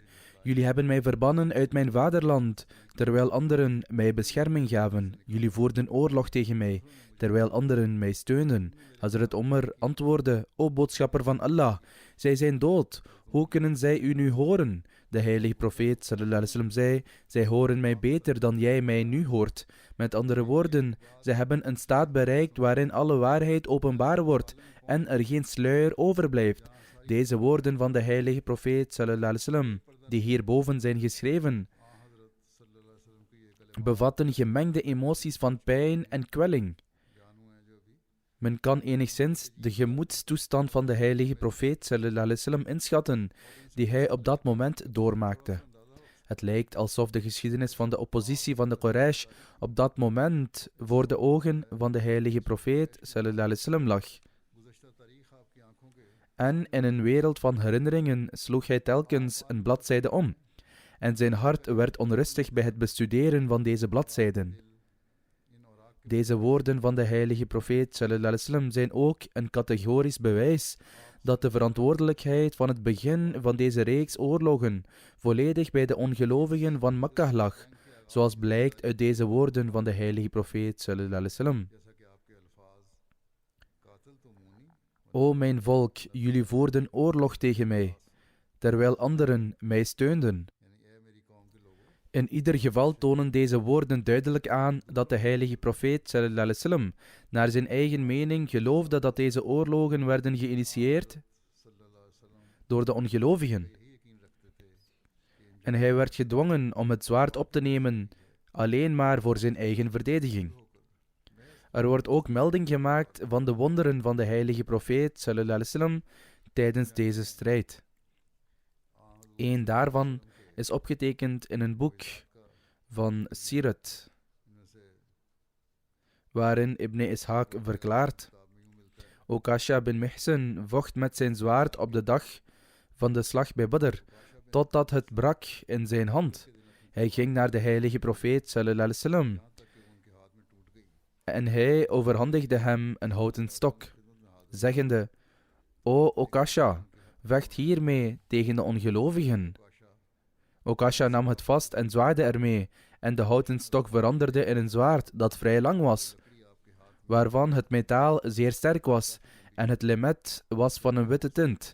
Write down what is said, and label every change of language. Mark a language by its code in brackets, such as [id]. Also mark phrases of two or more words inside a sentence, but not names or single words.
[nl] Jullie hebben mij verbannen uit mijn vaderland, terwijl anderen mij bescherming gaven. Jullie voerden oorlog tegen mij, terwijl anderen mij steunden. Hazrat Omar antwoordde: O boodschapper van Allah, zij zijn dood. Hoe kunnen zij u nu horen? De heilige profeet [ar] صلى الله عليه وسلم [nl] zei: zij horen mij beter dan jij mij nu hoort. Met andere woorden, zij hebben een staat bereikt waarin alle waarheid openbaar wordt en er geen sluier overblijft. Deze woorden van de heilige profeet [ar] صلى الله عليه وسلم, [nl] die hierboven zijn geschreven, bevatten gemengde emoties van pijn en kwelling. Men kan enigszins de gemoedstoestand van de heilige profeet [ar] صلى الله عليه وسلم [nl] inschatten, die hij op dat moment doormaakte. Het lijkt alsof de geschiedenis van de oppositie van de Quraysh op dat moment voor de ogen van de heilige profeet [ar] صلى الله عليه وسلم [nl] lag. En in een wereld van herinneringen sloeg hij telkens een bladzijde om. En zijn hart werd onrustig bij het bestuderen van deze bladzijden. Deze woorden van de heilige profeet [ar] صلى الله عليه وسلم [nl] zijn ook een categorisch bewijs dat de verantwoordelijkheid van het begin van deze reeks oorlogen volledig bij de ongelovigen van Makkah lag, zoals blijkt uit deze woorden van de heilige profeet [ar] صلى الله عليه وسلم. [nl] O mijn volk, jullie voerden oorlog tegen mij, terwijl anderen mij steunden. In ieder geval tonen deze woorden duidelijk aan dat de heilige profeet [ar] صلى الله عليه وسلم [nl] naar zijn eigen mening geloofde dat deze oorlogen werden geïnitieerd door de ongelovigen. En hij werd gedwongen om het zwaard op te nemen, alleen maar voor zijn eigen verdediging. Er wordt ook melding gemaakt van de wonderen van de heilige profeet [ar] صلى الله عليه وسلم [nl] tijdens deze strijd. Eén daarvan is opgetekend in een boek van Sirat, waarin Ibn Ishaq verklaart: Okasha bin Mihsan vocht met zijn zwaard op de dag van de slag bij Badr, totdat het brak in zijn hand. Hij ging naar de heilige profeet [ar] صلى الله عليه وسلم [nl] en hij overhandigde hem een houten stok, zeggende: O Okasha, vecht hiermee tegen de ongelovigen. Okasha nam het vast en zwaaide ermee, en de houten stok veranderde in een zwaard dat vrij lang was, waarvan het metaal zeer sterk was, en het lemet was van een witte tint.